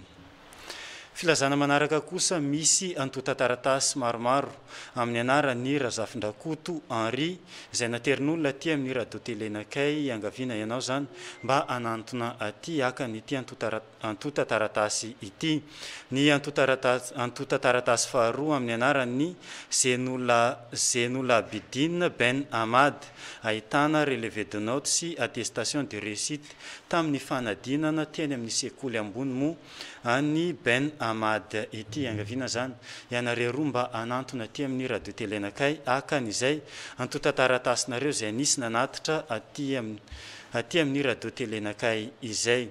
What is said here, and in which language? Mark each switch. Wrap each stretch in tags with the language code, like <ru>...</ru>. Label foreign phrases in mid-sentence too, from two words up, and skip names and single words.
<mg>Filazana manaraka kosa misy antota-taratasy maromaro amin'ny anarany Razafindrakoto Henri izay naterin'olona aty amin'ny radio telenakay angaviana ianao zany mba anantona aty aka nyity antota-taratasy ity. Ny antota-taratasy faharoa amin'ny anarany Zenoula Abidine Ben Ahmad, ahitana</mg> <fr>relevé de notes</fr> <mg>sy</mg> <fr>attestation de réussite</fr> <mg>tamin'ny fanadinana teny amin'ny sekoly ambony moa any Ben Ahmad ity angaviana zany. Ianareo roa mba anantona aty amin'ny radio telenakay aka n'izay antota-taratasinareo izay nisy nanatitra aty amin'ny radio telenakay izay.</mg>